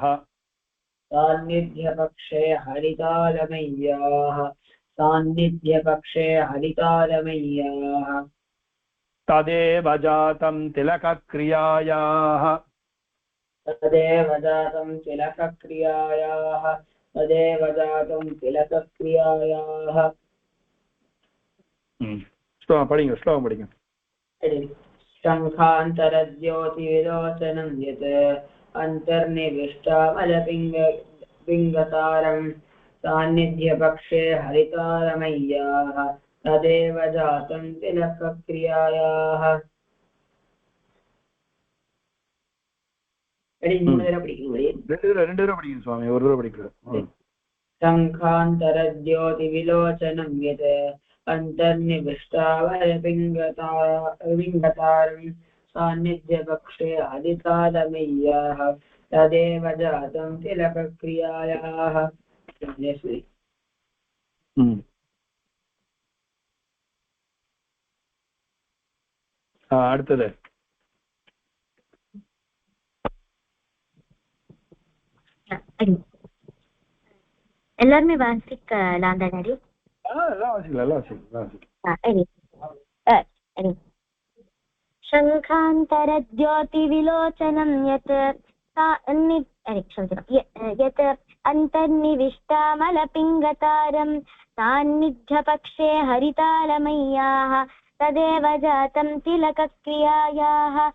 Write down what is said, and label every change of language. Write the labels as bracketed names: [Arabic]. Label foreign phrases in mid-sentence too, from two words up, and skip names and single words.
[Sanskrit] सान्निध्यपक्षे हरितालमय्याः सान्निध्यपक्षे हरितालमय्याः तदेव जातं तिलकक्रियायाः तदेव जातं तिलकक्रियायाः तदेव जातं तिलकक्रियायाः [Tamil] படிங்க ஸ்லோகம் படிங்க. [Sanskrit] शङ्खान्तरद्योतिविलोचनं यत् अन्तर्निविष्टामलपिङ्गतारं सान्निध्यपक्षे हरितालमय्याः तदेव जातं तिलकक्रियायाः. शङ्खान्तरद्योतिविलोचनं यत् अन्तर्निविष्टामलपिङ्गतारं सान्निध्यपक्षे अधिकालमय्याः तदेव जातं तिलकक्रियायाः. [Tamil] அடுத்தது எல்லாருமே வாசிக்கலாம் தானே? [Sanskrit] शङ्खान्तरज्योतिविलोचनं यत् यत् अन्तर्निविष्टामलपिङ्गतारं सान्निध्यपक्षे हरितालमय्याः तदेव जातं तिलकक्रियायाः.